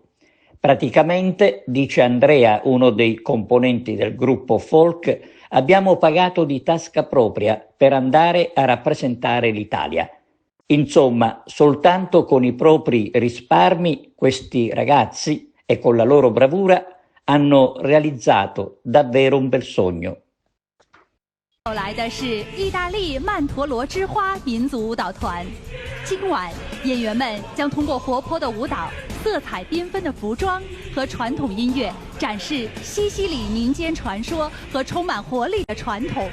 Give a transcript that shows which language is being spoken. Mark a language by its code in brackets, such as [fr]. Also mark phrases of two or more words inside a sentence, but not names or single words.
[it] Praticamente, dice Andrea, uno dei componenti del gruppo folk, abbiamo pagato di tasca propria per andare a rappresentare l'Italia. Insomma, soltanto con i propri risparmi questi ragazzi e con la loro bravura hanno realizzato davvero un bel sogno. [zh] 来的是意大利曼陀罗之花民族舞蹈团。今晚，演员们将通过活泼的舞蹈、色彩缤纷的服装和传统音乐，展示西西里民间传说和充满活力的传统。